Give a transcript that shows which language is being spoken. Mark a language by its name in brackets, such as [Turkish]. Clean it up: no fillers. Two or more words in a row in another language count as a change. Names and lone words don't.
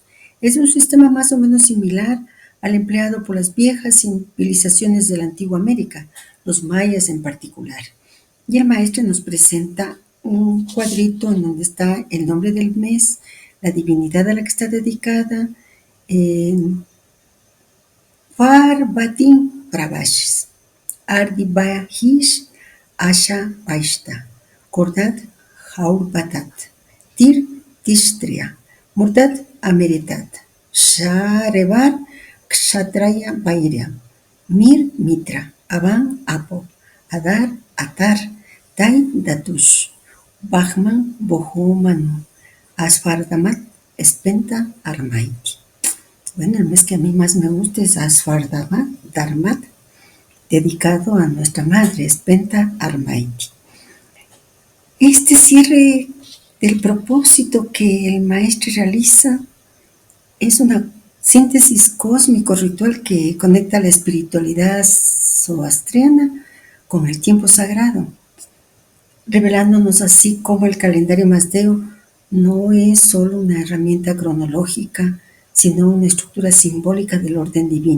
[Spanish] Es un sistema más o menos similar al empleado por las viejas civilizaciones de la antigua América, los mayas en particular. Y el maestro nos presenta un cuadrito en donde está el nombre del mes, la divinidad a la que está dedicada, Parvatim Prabhashis, Ardibahish Asha Vaishta, Kordat Haurbatat, Tir Tishtria, Murdat Ameritat, Sharevar Kshatraya Vairya, Mir Mitra, Avan Apo, Adar Atar, Tai Datush, Bahman Bohumanu, Asfardamat Spenta Armaiti. Bueno, el mes que a mí más me gusta es Asfardamat Dharmat, dedicado a nuestra madre, Spenta Armaiti. Este cierre del propósito que el maestro realiza es una síntesis cósmico ritual que conecta la espiritualidad zoroastriana con el tiempo sagrado, revelándonos así cómo el calendario mazdeo no es solo una herramienta cronológica, sino una estructura simbólica del orden divino.